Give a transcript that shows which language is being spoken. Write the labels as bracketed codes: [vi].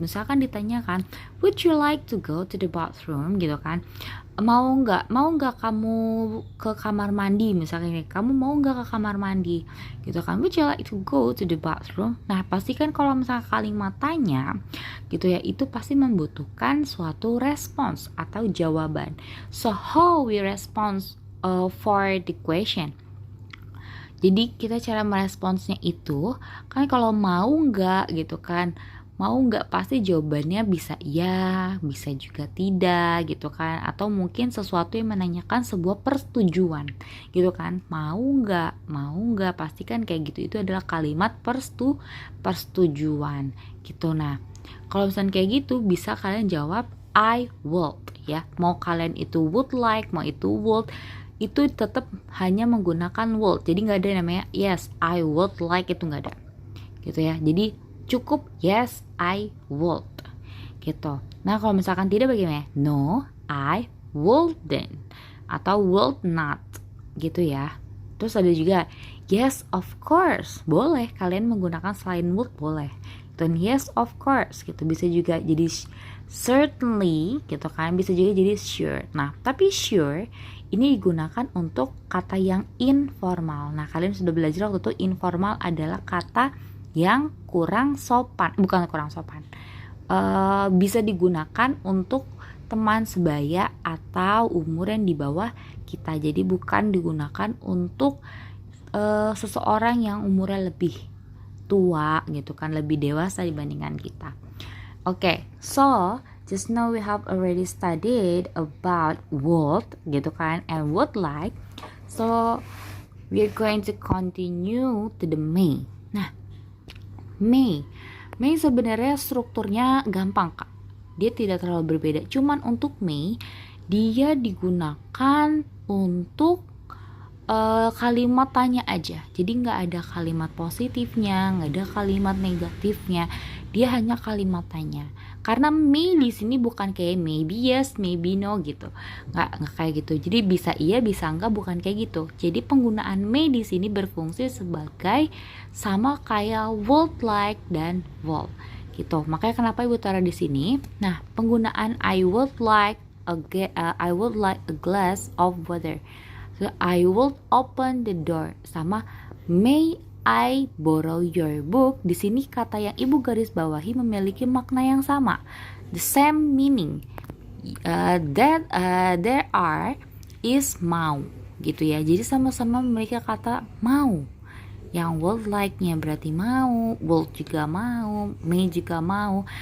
[id] Misalkan ditanyakan, [en] would you like to go to the bathroom, [id] gitu kan, mau nggak kamu ke kamar mandi, misalnya kamu mau nggak ke kamar mandi, gitu kan, would you like to go to the bathroom. Nah, pastikan kalau misalnya kalimat tanya gitu ya, itu pasti membutuhkan suatu respons atau jawaban. [en] So how we respond for the question. [id] Jadi kita cara meresponsnya itu kan, kalau mau nggak gitu kan, mau nggak pasti jawabannya bisa iya, bisa juga tidak gitu kan, atau mungkin sesuatu yang menanyakan sebuah persetujuan gitu kan, mau nggak pasti kan kayak gitu, itu adalah kalimat persetujuan gitu. Nah, kalau misalnya kayak gitu bisa kalian jawab I would ya, mau kalian itu would like, mau itu would, itu tetap hanya menggunakan would, jadi nggak ada namanya yes I would like, itu nggak ada gitu ya. Jadi cukup yes I would gitu. Nah, kalau misalkan tidak bagaimana? [en] No I wouldn't atau would not gitu ya. [id] Terus ada juga yes of course, boleh kalian menggunakan selain would, boleh. Dan yes of course gitu, bisa juga jadi certainly gitu kan, bisa juga jadi sure. Nah, tapi sure ini digunakan untuk kata yang informal. Nah, kalian sudah belajar waktu itu informal adalah kata yang kurang sopan, bukan kurang sopan, bisa digunakan untuk teman sebaya atau umur yang di bawah kita. Jadi bukan digunakan untuk seseorang yang umurnya lebih tua gitu kan, lebih dewasa dibandingkan kita. [en] Oke, so just now we have already studied about would [id] gitu kan, [en] and would like. So we're going to continue to the may. [id] Nah, may sebenarnya strukturnya gampang Kak. Dia tidak terlalu berbeda. Cuman untuk may dia digunakan untuk kalimat tanya aja. Jadi nggak ada kalimat positifnya, nggak ada kalimat negatifnya. Dia hanya kalimat tanya. Karena may di sini bukan kayak maybe yes, maybe no gitu. Nggak kayak gitu. Jadi bisa iya, bisa enggak, bukan kayak gitu. Jadi penggunaan may di sini berfungsi sebagai sama kayak would like dan would gitu. Makanya kenapa Ibu taruh di sini. Nah, penggunaan I would like a glass of water. [en] So, I will open the door, [id] sama [en] may I borrow your book. [id] Di sini kata yang Ibu garis bawahi memiliki makna yang sama, the same meaning. There are is mau gitu ya. Jadi sama-sama memiliki kata mau. Yang would like-nya berarti mau, would juga mau, may juga mau.